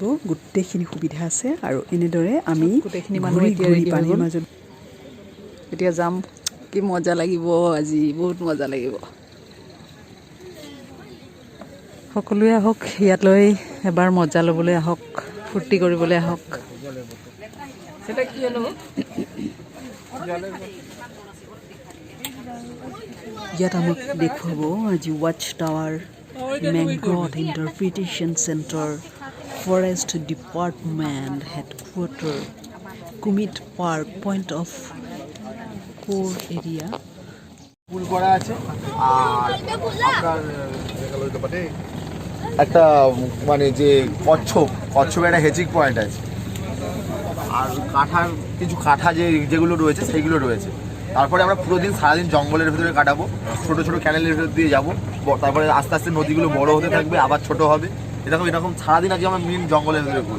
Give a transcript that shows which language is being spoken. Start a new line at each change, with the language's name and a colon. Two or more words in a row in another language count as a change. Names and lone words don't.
Assamese: গোটেইখিনি সুবিধা আছে আৰু এনেদৰে আমি গোটেইখিনি মানুহ ঘূৰি পানীৰ মাজত এতিয়া যাম। কি মজা লাগিব আজি, বহুত মজা লাগিব। সকলোৱে আহক ইয়ালৈ, এবাৰ মজা ল'বলৈ আহক, ফূৰ্তি কৰিবলৈ আহক।
Bangla: সেটা কি হলো
Assamese: ইয়াত আমাক দেখুৱাব আজি
English: watch tower mangrove interpretation center forest department headquarter kumit park point of core area
Bangla: পুল করা আছে আর আপনার একটা মানে যে কচ্ছপের একটা
English: hatching point
Bangla: আছে আর কিছু কাঠা যেগুলো রয়েছে সেইগুলো রয়েছে। তারপরে আমরা পুরো দিন সারাদিন জঙ্গলের ভিতরে কাটাবো, ছোটো ছোটো ক্যানেলের ভিতর দিয়ে যাবো, তারপরে আস্তে আস্তে নদীগুলো বড় হতে থাকবে, আবার ছোট হবে, এরকম সারাদিন আজকে আমরা মেন জঙ্গলের ভিতরে ঘুরবো।